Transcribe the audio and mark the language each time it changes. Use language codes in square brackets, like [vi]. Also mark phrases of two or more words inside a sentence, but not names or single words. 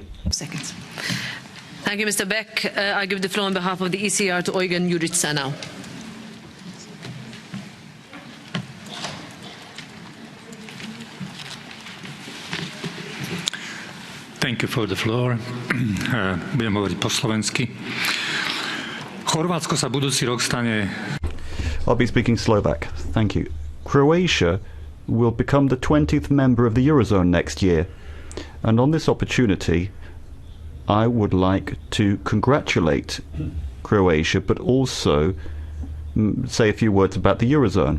[en] Seconds. Thank you, Mr. Beck. I give the floor on behalf of the ECR to Eugen Jurica now. Thank you for the floor. [sk] Budem hovoriť po slovensky. Chorvátsko sa budúci rok stane. [en] I'll be speaking Slovak. Thank you. Croatia will become the 20th member of the Eurozone next year. And on this opportunity, I would like to congratulate Croatia, but also say a few words about the Eurozone.